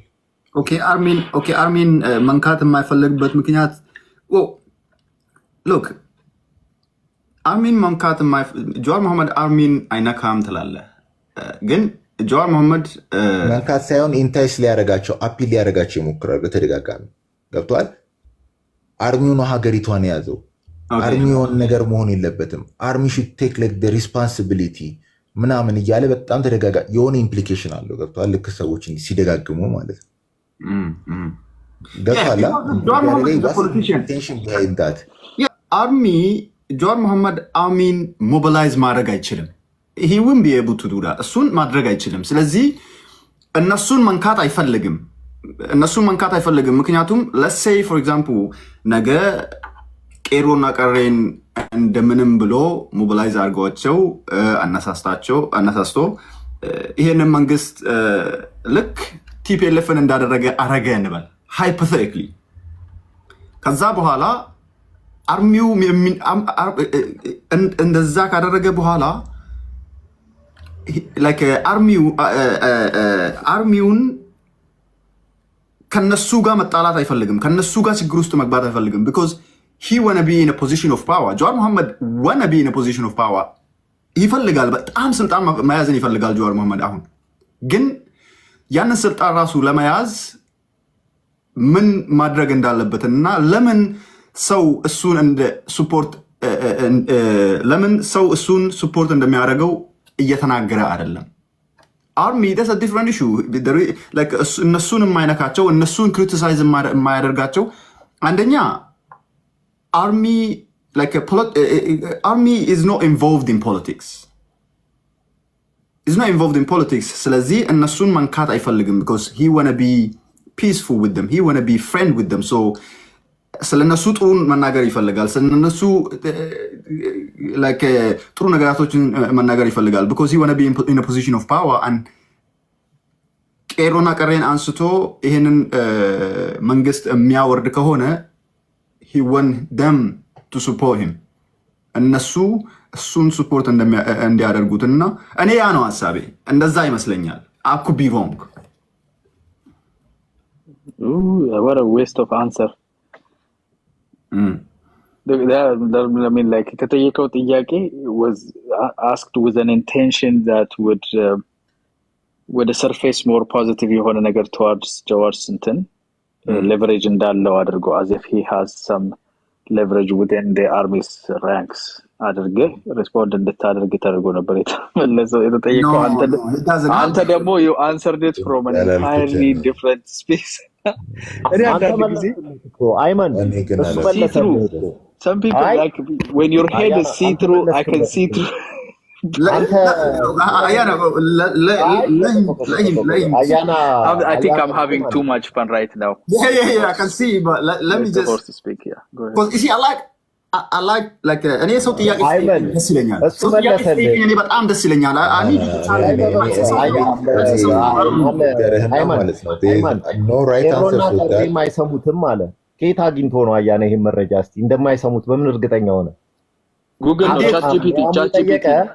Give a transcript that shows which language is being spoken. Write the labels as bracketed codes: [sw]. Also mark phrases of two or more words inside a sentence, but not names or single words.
[am] አርሚን መንካት የማይፈልግበት ምክንያት ሎክ አርሚን መንካት ጀዋር መሐመድ አርሚን አይነካም ትላለህ ግን ጀዋር መሐመድ መንካት ሳይሆን ኢንታይስ ሊያደርጋቸው አፒል ሊያደርጋቸው ይሞክራል በተደጋጋሚ ገብቷል አርሚውን ሀገሪቷን የያዘው አርሚውን ነገር መሆን የለበትም አርሚ [en] should take like the responsibility [am] ምናምን እያለ በጣም ተደጋጋሚ የሆነ ኢምፕሊኬሽን አለው ገብቷል ልክ ሰዎች ሲደጋግሙ ማለት ነው ገብቷል አርሚ ጀዋር መሐመድ አርሚን ሞቢላይዝ ማድረግ አይችልም [en] he won't be able to do that [am] እሱን ማድረግ አይችልም ስለዚህ እነሱን መንካት አይፈልግም ምክንያቱም [en] let's say for example [am] ነገ ቄሮና ቀሬን እንደምንም ብሎ ሞቢላይዝ አድርጓቸው አነሳስቶ ይሄንን መንግስት ልክ ቲፒኤልኤፍን እንዳደረገ አረገ እንበል ሃይፖቴቲካሊ ከዛ በኋላ አርሚው እንደዛ ካደረገ በኋላ like አርሚውን ከነሱ ጋር መጣላት አይፈልግም ከነሱ ጋር ችግር ውስጥ መግባት አይፈልግም [en] because he wanna be in a position of power [am] ጀዋር መሐመድ [en] wanna be in a position of power [am] ይፈልጋል በጣም ስልጣን መያዝን ይፈልጋል ጀዋር መሐመድ አሁን ግን ያንን ስልጣን ራሱ ለመያዝ ምን ማድረግ እንዳለበትና ለምን ሰው እሱን ሱፖርት እንደሚያደርገው እየተናገረ አይደለም አርሚ [en] that's a different issue like [am] እነሱን የማይነካቸው እነሱን ክሪቲሳይዝ የማያደርጋቸው አንደኛ army [en] is not involved in politics [am] ስለዚህ እነሱን መንካት አይፈልግም [en] because he wanna be peaceful with them he wanna be friend with them so [am] ስለነሱ ጥሩ መናገር ይፈልጋል [en] ስለነሱ ጥሩ ነገራቶችን መናገር ይፈልጋል because he wanna be in a position of power and [am] ቄሮና ቀሬን አንስቶ ይሄንን መንግስት የሚያወርድ ከሆነ [en] he want them to support him [am] እነሱ እሱን support እንዲያደርጉትና እኔ ያ ነው ሐሳቤ እንደዛ ይመስለኛል [en] I could be wrong what a waste of answer I mean like [am] ከተጠየቀው ጥያቄ [en] was asked with an intention that would surface more positive [am] የሆነ ነገር [en] towards ጀዋር እንትን leverage [am] እንዳለው አድርጎ [en] as if he has some leverage within the army's ranks አድርገ respond [am] እንድታደርግ ተደርጎ ነበር የተመለሰው የተጠየቀው አንተ ደግሞ [en] you answered it from an entirely different space አይመን some people like when your head is see through I can see through I think I'm having too much fun right now I can see but let me just to speak here go ahead because you see I like [am] እኔ ሰው ጥያቄ ደስ ይለኛል ሰው ጥያቄ እኔ በጣም ደስ ይለኛል አይሰሙትም አለ ከየት አግኝቶ ነው አያና ይሄን መረጃ እስቲ እንደማይሰሙት በምን እርግጠኛ ሆነ ጉግል ነው ChatGPT